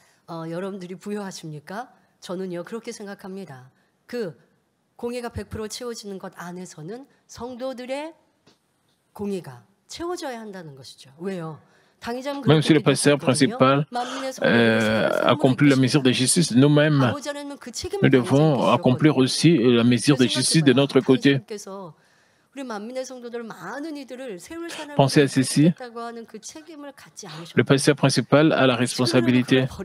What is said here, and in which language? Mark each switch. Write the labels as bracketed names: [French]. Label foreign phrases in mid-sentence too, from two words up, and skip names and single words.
[Korean] 여러분들이 부여하십니까? 저는요 그렇게 생각합니다. 그 공의가 100% 채워지는 것 안에서는 성도들의 공의가 채워져야 한다는 것이죠. 왜요? [French] Même si le pasteur principal accomplit la mesure de justice, nous-mêmes, nous devons accomplir aussi la mesure de justice de notre côté. Pensez à ceci. Le pasteur principal a la responsabilité.